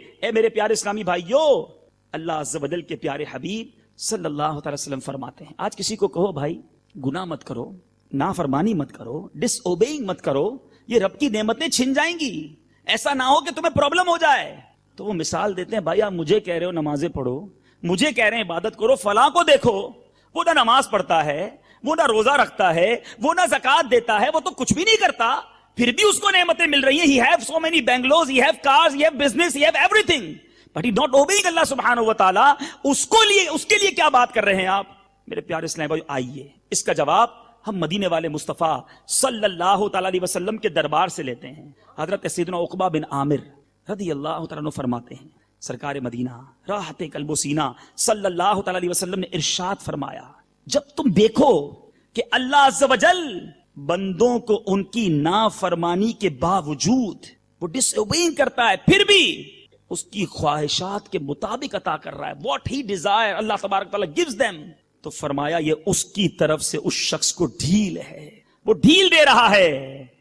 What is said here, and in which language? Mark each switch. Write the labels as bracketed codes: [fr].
[ur] اے میرے پیارے اسلامی بھائیوں, اللہ عز و جل کے پیارے حبیب صلی اللہ تعالی وسلم فرماتے ہیں, آج کسی کو کہو بھائی گناہ مت کرو, نافرمانی مت کرو, ڈس اوبیئنگ مت کرو, یہ رب کی نعمتیں چھن جائیں گی, ایسا نہ ہو کہ تمہیں پرابلم ہو جائے. تو وہ مثال دیتے ہیں, بھائی آپ مجھے کہہ رہے ہو نمازیں پڑھو, مجھے کہہ رہے ہیں عبادت کرو, فلاں کو دیکھو وہ نہ نماز پڑھتا ہے, وہ نہ روزہ رکھتا ہے, وہ نہ زکوٰۃ دیتا ہے, وہ تو کچھ بھی نہیں کرتا, پھر بھی اس کو نعمتیں مل رہی ہیں. [en] He have so many bungalows, he have cars, he have business, he have everything, but he not obeying اللہ سبحانہ و تعالی. [ur] اس کے لیے کیا بات کر رہے ہیں آپ میرے پیارے اسلام بھائی؟ آئیے اس کا جواب ہم مدینے والے مصطفیٰ صلی اللہ تعالی علیہ وسلم کے دربار سے لیتے ہیں. حضرت سیدنا عقبہ بن عامر رضی اللہ تعالیٰ عنہ فرماتے ہیں, سرکار مدینہ راحت قلب و سینہ صلی اللہ تعالی علیہ وسلم نے ارشاد فرمایا, جب تم دیکھو کہ اللہ عز و جل بندوں کو ان کی نافرمانی کے باوجود وہ ڈس اوبیئنگ کرتا ہے, پھر بھی اس کی خواہشات کے مطابق عطا کر رہا ہے, [en] what he desire اللہ تبارک تعالیٰ gives them, [ur] تو فرمایا یہ اس کی طرف سے اس شخص کو ڈھیل ہے, وہ ڈھیل دے رہا ہے.